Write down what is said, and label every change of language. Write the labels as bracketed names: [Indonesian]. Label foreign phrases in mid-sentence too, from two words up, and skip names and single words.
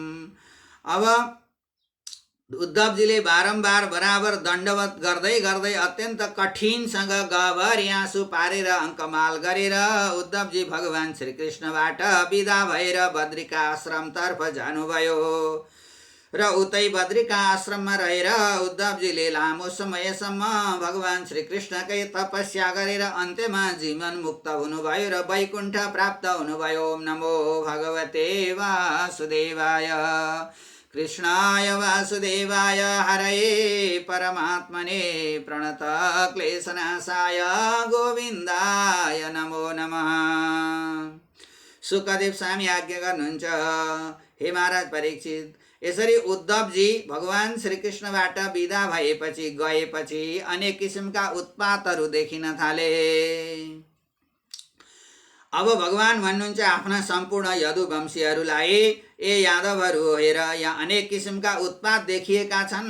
[Nepali] अब उद्धवजीले बारम्बार बराबर दण्डवत गर्दै गर्दै अत्यन्त कठिनसँग गभरि आँसु पारेर अङ्कमाल गरेर उद्धवजी भगवान श्रीकृष्णबाट विदा भएर बद्रीका आश्रमतर्फ जानुभयो र उतै बद्रीका आश्रममा रहेर उद्धवजीले लामो समयसम्म भगवान श्रीकृष्णकै तपस्या गरेर अन्त्यमा जीवन मुक्त हुनुभयो र वैकुण्ठ प्राप्त हुनुभयो। [Sanskrit] ओम नमो भगवते वासुदेवाय कृष्णाय वासुदेवाय हरये परमात्मने प्रणत क्लेशनाशाय गोविन्दाय नमो नमः। [Nepali] सुखदेव स्वामी आज्ञा गर्नुहुन्छ, हे महाराज परीक्षित, यसरी उद्धवजी भगवान श्रीकृष्णबाट विदा भएपछि गएपछि अनेक किसिमका उत्पातहरू देखिन थाले। अब भगवान भन्नुहुन्छ आफ्ना सम्पूर्ण यदुवंशीहरूलाई, ए यादवहरू, हेर यहाँ अनेक किसिमका उत्पात देखिएका छन्।